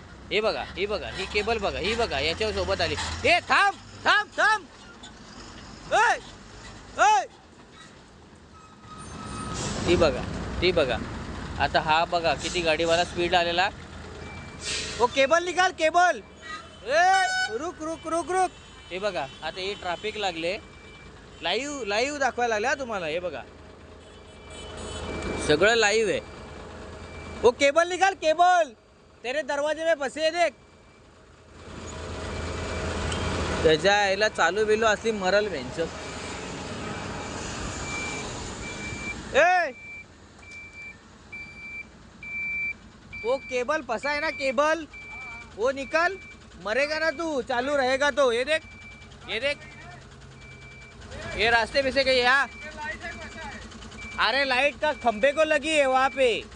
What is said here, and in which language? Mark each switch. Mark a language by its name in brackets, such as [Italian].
[Marathi] हे बघा, ही बघा, ही केबल बघा, ही बघा, याच्या सोबत आली. हे थांब थांब थांब, ओय ओय, ती बघा, ती बघा. आता हा बघा किती गाडीवाला स्पीड आलेला. [Hindi] ओ केबल निकाल, केबल. ए रुक रुक रुक रुक. [Marathi] हे बघा, आता हे ट्रॅफिक लागले, लाईव्ह दाखवायला लागले तुम्हाला. हे बघा, सगळं लाईव्ह आहे. [Hindi] ओ केबल निकाल, केबल, तेरे दरवाजे में फसे देख. त्याच्या याला चालू बिलू असली मरल बेंच. ए वो केबल फंसा है ना, केबल वो निकल, मरेगा ना तू, चालू रहेगा तो. ये देख, ये देख, ये रास्ते में से गई. यहाँ अरे लाइट का खंबे को लगी है वहाँ पे.